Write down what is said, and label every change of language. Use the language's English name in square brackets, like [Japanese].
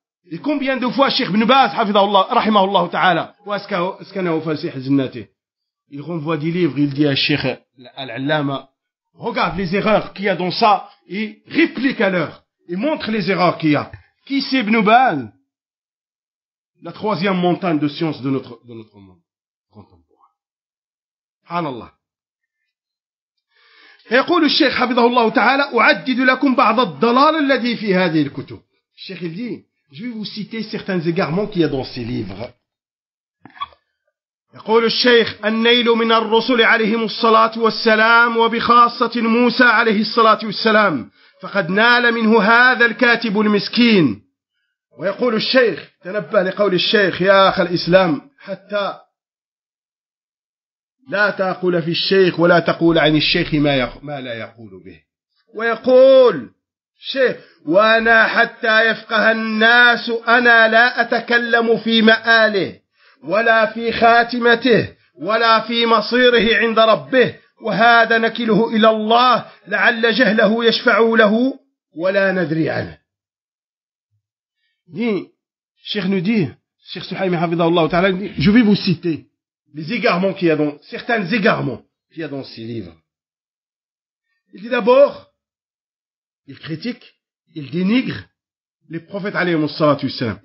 [French] Et combien de fois Cheikh Ibn Baz, hafidhahullah, rahimahullah ta'ala, ou askanahu fasih zinnati, il renvoie des livres, il dit à Cheikh Al-Allama, regarde les erreurs qu'il y a dans ça, et réplique à l'heure, et montre les erreurs qu'il y a. Qui c'est Ibn Baz? La troisième montagne de science de notre monde contemporain. Subhanallah. Et [Arabic] يقول الشيخ حفظه الله تعالى أعدد لكم بعض الضلال الذي في هذه الكتب. [French] Cheikh il dit, je vais vous citer certains égarements qu'il y a dans ces livres. [Arabic] يقول الشيخ النيل من الرسل عليهم الصلاة والسلام وبخاصة موسى عليه الصلاة والسلام فقد نال منه هذا الكاتب المسكين. ويقول الشيخ تنبه لقول الشيخ يا أخ الإسلام حتى لا تقول في الشيخ ولا تقول عن الشيخ ما لا يقول به. ويقول شيخ وانا حتى يفقه الناس انا لا اتكلم في مآله ولا في خاتمته ولا في مصيره عند ربه وهذا نكله الى الله لعل جهله يشفع له ولا ندري عنه. دي شيخ ندي شيخ سحيم حفظه الله تعالى دي [French] je vais vous citer les égarements qu'il y a dans certains égarements qu'il y a dans ces livres. Il dit d'abord, il critique, il dénigre les prophètes alayhi salatu wassalam.